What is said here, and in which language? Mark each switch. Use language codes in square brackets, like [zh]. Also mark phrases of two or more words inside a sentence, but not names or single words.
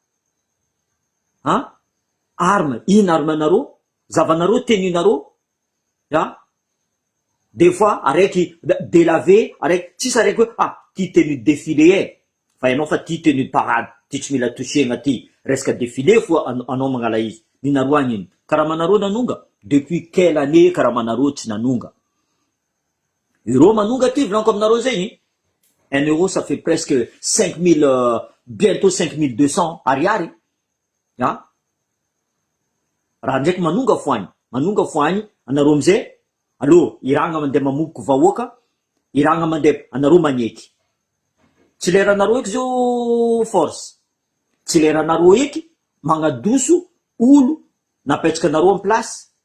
[mg] arme ino arme anareo zavanareo teninareo [fr] des fois [mg] araiky delavé araiky tsisy araiky hoe ty tenue [fr] de défilé [mg] fa ianao fa ty [fr] tenue de parade [mg] ty tsy mila touchena ty resaka défilé fo anao magnala izy ninareo agny iny karaha manareo nanonga [fr] depuis quelle année [mg] karaha manareo tsy nanonga euro manonga ty volaniko aminareo zegny [fr] 1 euro ça fait presque 5000 bientôt 5200 [mg] ariary raha ndraiky manonga fo agny anareo amizay allo iragna mandeha mamoboky vahoaka iragna mandeha anareo magneky tsy leranareo eky zao force tsy leranareo eky magnadoso olo napetraka anareo [fr] en place